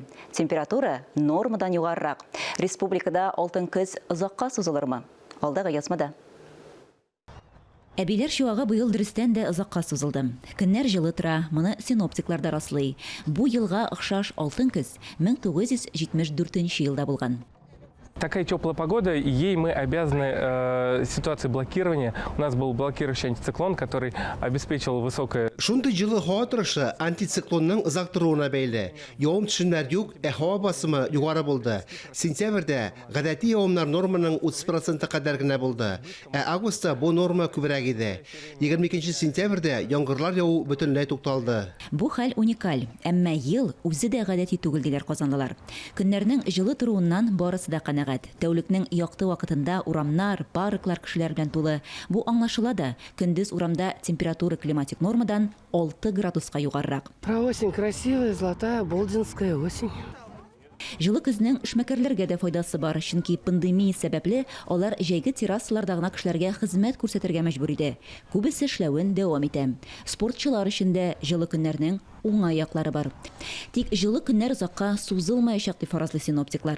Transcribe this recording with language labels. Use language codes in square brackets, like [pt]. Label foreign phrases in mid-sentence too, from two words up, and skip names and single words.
[tt] Температура нормадан югарырак. Республикада алтын көз озакка сузылырмы? Алдагы язмада. Әбиләр чуагы быел дөрестән дә озакка сузылды. Көннәр җылы тора, моны синоптиклар да раслый. Бу елга охшаш алтын көз 1974 елда булган. [ru] Такая теплая погода, и ей мы обязаны ситуации блокирования. У нас был блокирующий антициклон, который обеспечил высокое... [tt] Шундай жылы һава торышы антициклонның озак торуына бәйле. Явым төшеннәр юк, һава басымы югары булды. Сентябрьдә гадәти явымнар норманың 30% кадәр генә булды. Августта бу норма күбрәк иде. 22 сентябрьдә яңгырлар яву бөтенләй тукталды. Бу хәл уникаль, әмма ел үзе дә гадәти түгел диләр казанлылар. Көннәрнең җылы торуыннан барысы да канәгать. Тәүлекнең якты вакытында урамнар, парклар кешеләр белән тулы. Бу аңлашыла да, көндез урамда температура климатик нормадан 6 градуска югарырак. [ru] Про осень красивая, золотая, болдинская осень. [tt] Җылы көзнең эшмәкәрләргә дә файдасы бар, чөнки пандемия сәбәпле алар җәйге террасаларда гына кешеләргә хезмәт күрсәтергә мәҗбүр иде. Күбесе эшләвен дәвам итә. Спортчылар өчен дә җылы көннәрнең уңай яклары бар. Тик җылы көннәр озакка сузылмаячак дип фаразлый синоптиклар.